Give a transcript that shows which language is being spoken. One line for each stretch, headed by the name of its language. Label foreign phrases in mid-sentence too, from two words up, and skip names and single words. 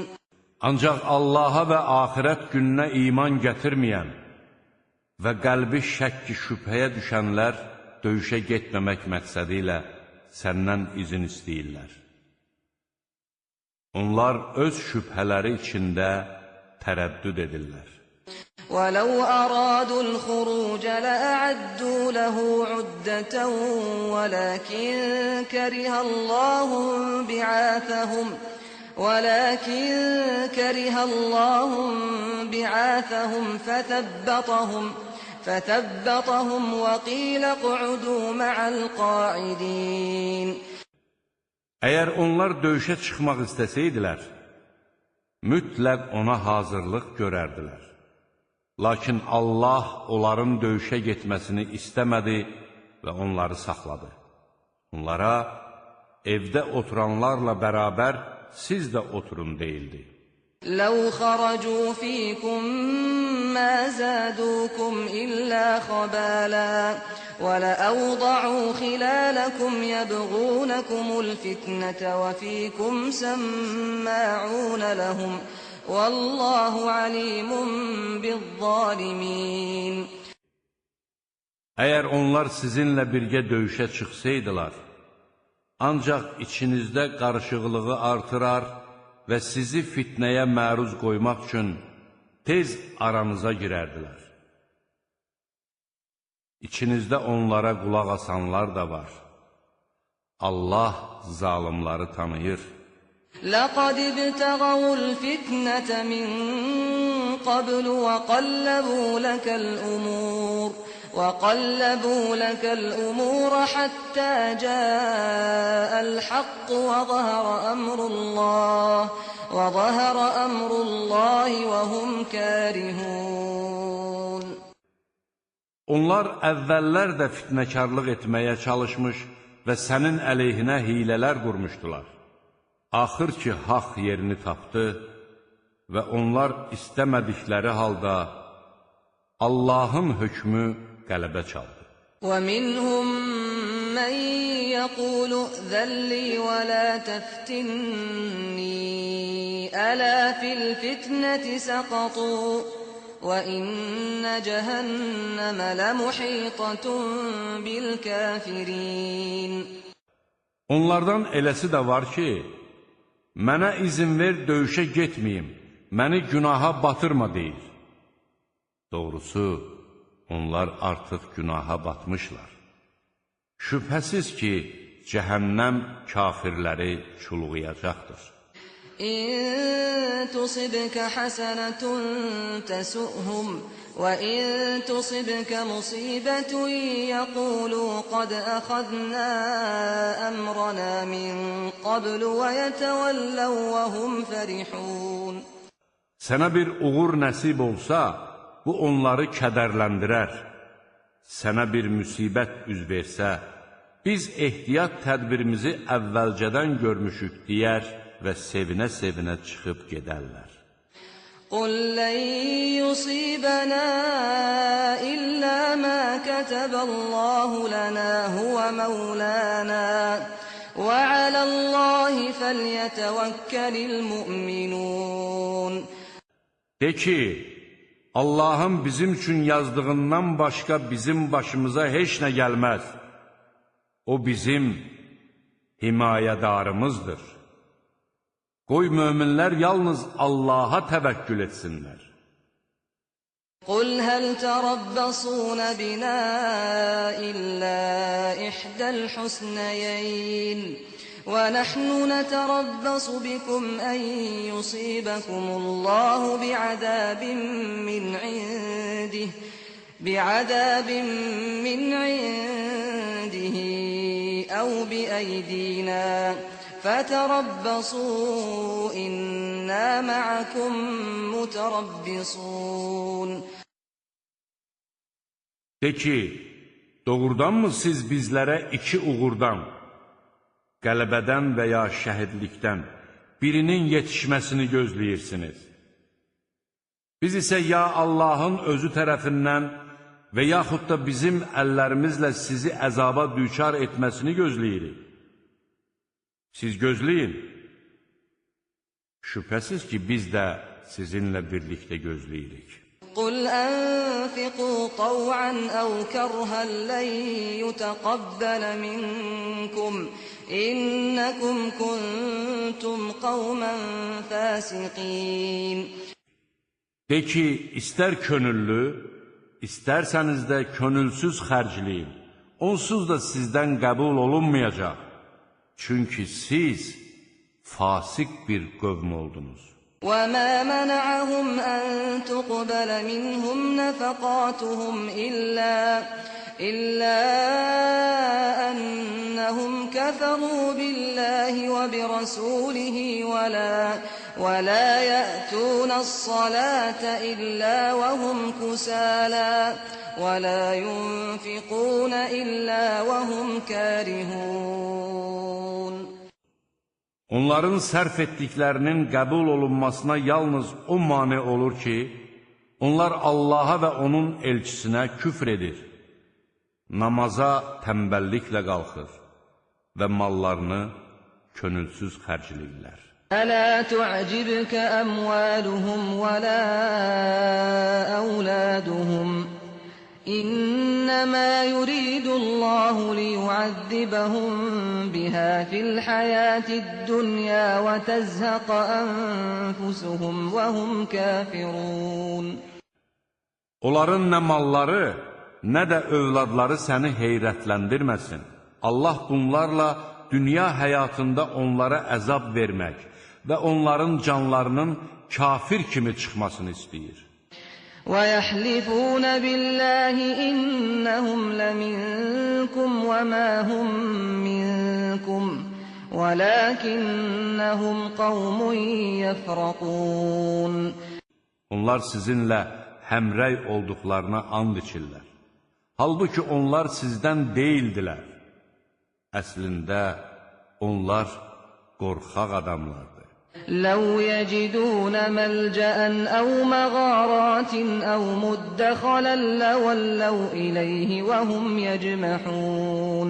Azerbaijani: Ancaq Allaha və axirət gününə iman gətirməyən və qəlbi şəkki şübhəyə düşənlər döyüşə getməmək məqsədi ilə səndən izin istəyirlər. Onlar öz şübhələri içində tərəddüd edirlər.
Arabic: وَلَوْ أَرَادُوا الْخُرُوجَ لَأَعَدُّوا لَهُ عُدَّةً ولكن كره الله بعاثهم فثبطهم وقيل اقعدوا مع القاعدين.
Azerbaijani: Əgər onlar döyüşə çıxmaq istəsəydilər, mütləq ona hazırlıq görərdilər. Lakin Allah onların döyüşə getməsini istəmədi və onları saxladı. Onlara evdə oturanlarla bərabər siz də oturun deyildi.
Arabic: لَوْ خَرَجُوا فِيكُمْ مَا زَادُوكُمْ إِلَّا خَبَالًا وَلَأَوْضَعُوا خِلَالَكُمْ يَبْغُونَكُمُ الْفِتْنَةَ وَفِيكُمْ سَمَّاعُونَ لَهُمْ وَاللَّهُ عَلِيمٌ بِالظَّالِمِينَ.
Azerbaijani: Əgər onlar sizinlə birgə döyüşə çıxsaydılar, ancaq içinizdə qarışıqlığı artırar və sizi fitnəyə məruz qoymaq üçün tez aranıza girərdilər. İçinizdə onlara qulaq asanlar da var. Allah zalimları tanıyır.
Arabic: لَقَدِ ابْتَغَوُا الْفِتْنَةَ مِنْ قَبْلُ وَقَلَّبُوا لَكَ الْأُمُورَ حَتَّى جَاءَ الْحَقُّ وَظَهَرَ أَمْرُ اللَّهِ وَهُمْ كَارِهُونَ.
Azerbaijani: Onlar əvvəllər də fitnəkarlıq etməyə çalışmış və sənin əleyhinə hilələr qurmuşdular. Axır ki, haqq yerini tapdı və onlar istəmədikləri halda Allahın hökmü qələbə çaldı.
Arabic: وَمِنْهُمْ مَنْ يَقُولُ ائْذَنْ لِي وَلَا تَفْتِنِّي أَلَا فِي الْفِتْنَةِ سَقَطُوا وَإِنَّ جَهَنَّمَ لَمُحِيطَةٌ بِالْكَافِرِينَ.
Azerbaijani: Onlardan eləsi də var ki, mənə izin ver döyüşə getməyim, məni günaha batırma deyir. Doğrusu, onlar artıq günaha batmışlar. Şübhəsiz ki, cəhənnəm kafirləri çulğuyacaqdır.
Arabic: إن تصبك حسنة تسؤهم وإن تصبك مصيبة يقولوا قد أخذنا أمرنا من قبل ويتولوا وهم فرحون.
Azerbaijani: Sənə bir uğur nəsib olsa, bu onları kədərləndirər. Sənə bir müsibət üz versə, biz ehtiyat tədbirimizi əvvəlcədən görmüşük deyər və sevinə-sevinə çıxıb gedərlər.
Arabic: قُلْ لَنْ يُصِيبَنَا إِلَّا مَا كَتَبَ اللَّهُ لَنَا هُوَ مَوْلَانَا وَعَلَى اللَّهِ فَلْيَتَوَكَّلِ الْمُؤْمِنُونَ.
Azerbaijani: De ki, Allahın bizim üçün yazdığından başqa bizim başımıza heç nə gəlməz. O bizim himayədarımızdır. Qoy möminlər yalnız Allaha təvəkkül etsinlər.
Arabic: قُلْ هَلْ تَرَبَّصُونَ بِنَا إِلَّا إِحْدَى الْحُسْنَيَيْنِ وَنَحْنُ نَتَرَبَّصُ بِكُمْ أَنْ يُصِيبَكُمُ اللَّهُ بعذاب من عنده أو بأيدينا فَتَرَبَّصُوا إِنَّا مَعَكُمْ مُتَرَبِّصُونَ.
Azerbaijani: De ki, doğrudanmı siz bizlərə iki uğurdan, qələbədən və ya şəhidlikdən birinin yetişməsini gözləyirsiniz? Biz isə ya Allahın özü tərəfindən və yaxud da bizim əllərimizlə sizi əzaba düçar etməsini gözləyirik. Siz gözləyin. Şübhəsiz ki, biz də sizinlə birlikdə gözləyirik.
Arabic: قُلْ أَنْفِقُوا طَوْعًا أَوْ كَرْهًا لَنْ يُتَقَبَّلَ مِنْكُمْ إِنَّكُمْ كُنْتُمْ كنتم قوما فاسقين.
Azerbaijani: De ki, istər könüllü, istərsəniz də könülsüz xərcləyin. Onsuz da sizdən qəbul olunmayacaq. Çünki siz fasik bir qövm oldunuz.
Arabic: وَمَا مَنَعَهُمْ أَن تُقْبَلَ مِنْهُمْ نَفَقَاتُهُمْ إِلَّا أَنَّهُمْ كَفَرُوا بِاللَّهِ وَبِرَسُولِهِ وَلَا يَأْتُونَ الصَّلَاةَ إِلَّا وَهُمْ كُسَالَى وَلَا يُنْفِقُونَ إِلَّا وَهُمْ كَارِهُونَ.
Azerbaijani: Onların sərf etdiklərinin qəbul olunmasına yalnız o mane olur ki, onlar Allaha və onun elçisinə küfr edir, namaza tənbəlliklə qalxır və mallarını könülsüz xərcləyirlər.
Arabic: أَلَا تُعْجِبْكَ أَمْوَالُهُمْ وَلَا أَوْلَادُهُمْ إِنَّمَا يُرِيدُ اللَّهُ لِيُعَذِّبَهُم بِهَا فِي الْحَيَاةِ الدُّنْيَا وَتَزْهَقَ أَنفُسُهُمْ وَهُمْ كَافِرُونَ.
Azerbaijani: Onların nə malları, nə də övladları səni heyrətləndirməsin. Allah bunlarla dünya həyatında onlara əzab vermək və onların canlarının kafir kimi çıxmasını istəyir.
Arabic: وَيَحْلِفُونَ بِاللَّهِ إِنَّهُمْ لَمِنكُمْ وَمَا هُمْ مِنكُمْ وَلَكِنَّهُمْ قَوْمٌ يَفْرَقُونَ.
Azerbaijani: Onlar sizinlə həmrəy olduqlarına and içirlər. Halbuki onlar sizdən deyildilər. Əslində, onlar qorxaq adamlardır.
Arabic: لَوْ يَجِدُونَ مَلْجَأً أَوْ مَغَارَاتٍ أَوْ مُدَّخَلًا لَوَلَّوْا إِلَيْهِ وَهُمْ يَجْمَحُونَ.